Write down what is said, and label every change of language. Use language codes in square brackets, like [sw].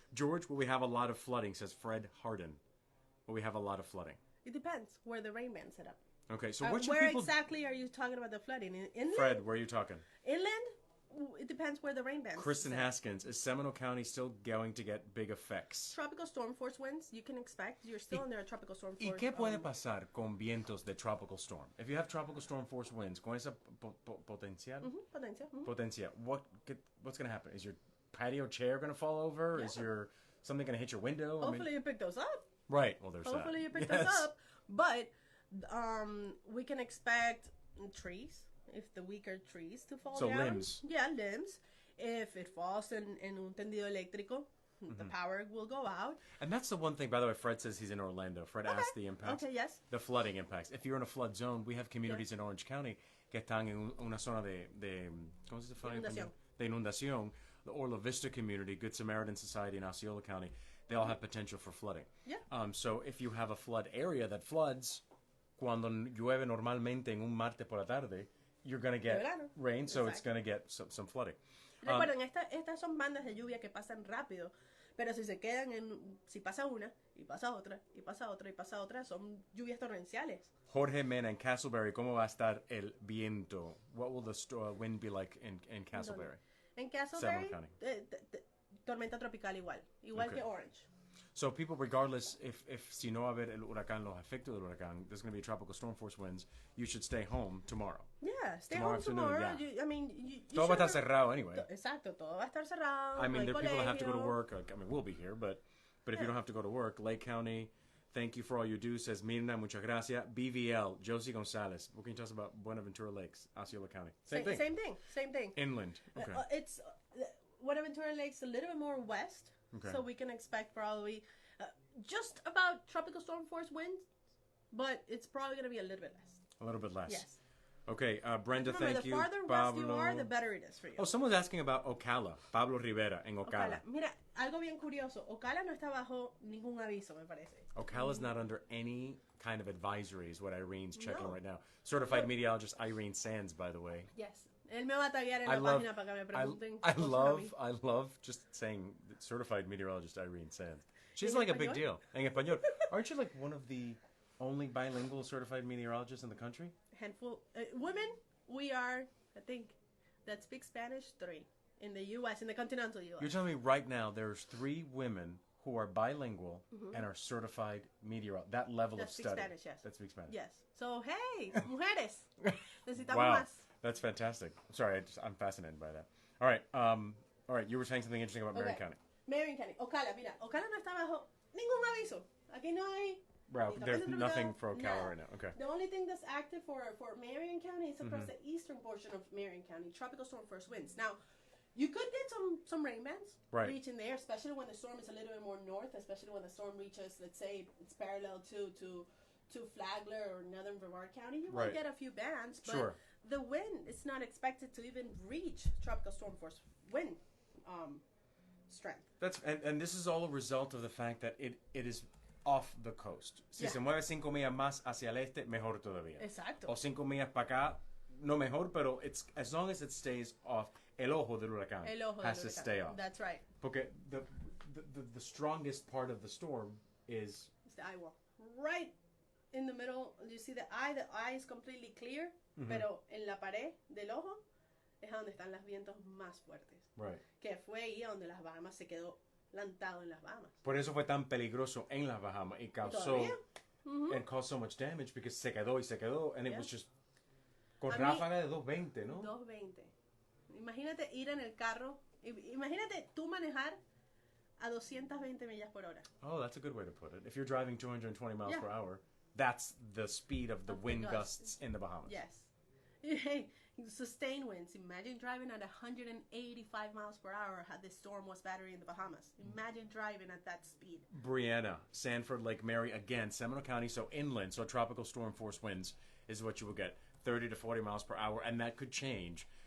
[en] George, will we have a lot of flooding, says Fred Harden. Will we have a lot of flooding? It depends where the rain bands set up. Okay, so what should where people... exactly are you talking about the flooding? Inland? Fred, where are you talking? Inland? It depends where the rain bands Kristen set up. Haskins, is Seminole County still going to get big effects? Tropical storm force winds, you can expect. You're still under a tropical storm force. [es] ¿Y qué puede pasar con vientos de tropical storm? [en] If you have tropical storm force winds, [es] con esa potencial? Potencia. [en] What's going to happen? Is your patio chair going to fall over? Yeah. Is your something going to hit your window? Hopefully you pick those up. Right. Well, there's Hopefully you pick those up. But we can expect trees, if the weaker trees to fall down. So limbs. Yeah, limbs. If it falls [es] en un tendido eléctrico, [en] the power will go out. And that's the one thing, by the way, Fred says he's in Orlando. Fred asked the impacts. Okay, yes. The flooding impacts. If you're in a flood zone, we have communities in Orange County [es] que están en una zona de ¿cómo se dice? Inundación. De inundación. [en] The Orla Vista community, Good Samaritan Society in Osceola County, they all have potential for flooding. Yeah. So if you have a flood area that floods, [es] cuando llueve normalmente en un martes por la tarde, [en] you're going to get rain, so it's going to get some flooding. [es] Recuerden, estas son bandas de lluvia que pasan rápido, pero si se quedan si pasa una, y pasa otra, y pasa otra, y pasa otra, son lluvias torrenciales. Jorge Mena en Castleberry, ¿cómo va a estar el viento? [en] What will the wind be like in Castleberry? [es] En Castleberry, tormenta tropical igual que Orange. [en] So people, regardless, if [es] si no va a haber el huracán, los efectos del huracán, [en] there's going to be tropical storm force winds, you should stay home tomorrow. Yeah, stay home tomorrow. Yeah. You [es] todo va a estar cerrado [en] anyway. [es] Exacto, todo va a estar cerrado. [en] I mean, there are people that have to go to [es] colegio. [en] work. I mean, we'll be here, but if you don't have to go to work, Lake County, thank you for all you do, says Mirna, [es] muchas gracias. [en] BVL, Josie Gonzalez. What can you tell us about Buenaventura Lakes, Osceola County? Same thing. Inland. Okay. It's Buenaventura Lakes a little bit more west, so we can expect probably just about tropical storm force winds, but it's probably going to be a little bit less. A little bit less. Yes. Okay, Brenda, Remember, thank you. The farther west you are, the better it is for you. Oh, someone's asking about Ocala. [es] Pablo Rivera en Ocala. Mira, algo bien curioso. Ocala no está bajo ningún aviso, me parece. [en] Ocala's not under any kind of advisory, is what Irene's checking right now. Certified meteorologist Irene Sands, by the way. Yes. [es] Él me va a taguear en la página para que me pregunten. [en] I love just saying certified meteorologist Irene Sands. She's like a big deal. [es] En español. [en] Aren't you like one of the only bilingual certified meteorologists in the country? Handful. Women, we are, I think, that speak Spanish, 3. In the U.S., in the continental U.S. You're telling me right now there's 3 women who are bilingual and are certified meteorologists. That level of study. That speak Spanish, yes. That speak Spanish. Yes. So, hey, [es] mujeres. Necesitamos [en] Wow. [es] más. [en] That's fantastic. Sorry, I'm fascinated by that. All right, you were saying something interesting about Marion County. [es] Marion County. Ocala, mira. Ocala no está bajo ningún aviso. Aquí no hay... [en] Wow, there's nothing for Ocala right now. Okay. The only thing that's active for Marion County is across the eastern portion of Marion County, tropical storm force winds. Now, you could get some rain bands reaching there, especially when the storm is a little bit more north, especially when the storm reaches, let's say, it's parallel to Flagler or northern Brevard County. You might get a few bands, but the wind is not expected to even reach tropical storm force wind strength. That's and this is all a result of the fact that it is off the coast. [es] Si se mueve 5 millas más hacia el este, mejor todavía. Exacto. O 5 millas para acá, no mejor, pero [en] it's as long as it stays off. [es] El ojo del huracán [en] has to stay off. That's right. [es] Porque [en] the strongest part of the storm is it's the eye wall. Right in the middle, you see the eye is completely clear, [es] pero en la pared del ojo es donde están los vientos más fuertes. [en] Right. [es] Que fue ahí donde las Bahamas se quedó plantado en las Bahamas. Por eso fue tan peligroso en las Bahamas y causó [en] it caused so much damage because [es] se quedó [en] and it was just [es] con ráfaga de 220, ¿no? 220. Imagínate ir en el carro, imagínate tú manejar a 220 millas por hora. [en] Oh, that's a good way to put it. If you're driving 220 miles per hour, that's the speed of the wind gusts in the Bahamas. Yes. Sustained winds. Imagine driving at 185 miles per hour had this storm was battery in the Bahamas. Imagine driving at that speed. Brianna, Sanford, Lake Mary, again, Seminole County, so inland, so tropical storm force winds is what you will get. 30 to 40 miles per hour, and that could change.